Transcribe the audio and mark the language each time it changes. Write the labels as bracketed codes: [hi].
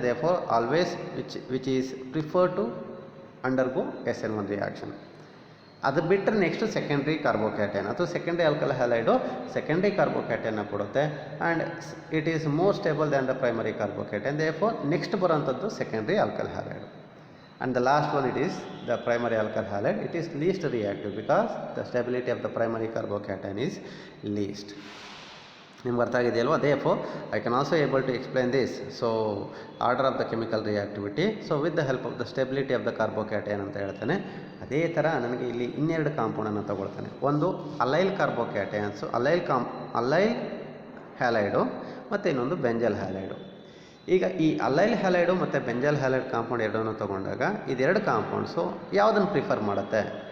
[en] Therefore always which is prefer to undergo SN1 reaction. [kn] ಅದು ಬಿಟ್ಟರೆ next secondary carbocation ಅಥವಾ secondary alkyl ಹ್ಯಾಲೈಡು secondary ಕಾರ್ಬೋಕ್ಯಾಟೈನ್ನ ಕೊಡುತ್ತೆ [en] And it is more stable than the primary carbocation. [kn] Therefore next ಬರೋಂಥದ್ದು secondary alkyl ಹ್ಯಾಲೈಡು. [en] And the last one it is the primary alkyl halide. It is least reactive because the stability of the primary carbocation is least. [kn] ನಿಮ್ಗೆ ಅರ್ಥ ಆಗಿದೆಯಲ್ವಾ? [en] Therefore I can also able to explain this. So order of the chemical reactivity, so with the help of the stability of the carbocation [kn] ಅಂತ ಹೇಳ್ತಾನೆ. ಅದೇ ಥರ ನನಗೆ ಇಲ್ಲಿ ಇನ್ನೆರಡು ಕಾಂಪೌಂಡನ್ನು ತಗೊಳ್ತಾನೆ. ಒಂದು ಅಲೈಲ್ ಕಾರ್ಬೋಕ್ಯಾಟೈನ್ಸ್, ಅಲೈಲ್ ಹ್ಯಾಲೈಡು ಮತ್ತು ಇನ್ನೊಂದು ಬೆಂಜಲ್ ಹ್ಯಾಲೈಡು. ಈಗ ಈ ಅಲೈಲ್ ಹ್ಯಾಲೈಡು ಮತ್ತು ಬೆಂಜಲ್ ಹ್ಯಾಲೈಡ್ ಕಾಂಪೌಂಡ್ ಎರಡನ್ನು ತೊಗೊಂಡಾಗ ಇದೆರಡು ಕಾಂಪೌಂಡ್ಸು ಯಾವುದನ್ನು ಪ್ರಿಫರ್ ಮಾಡುತ್ತೆ?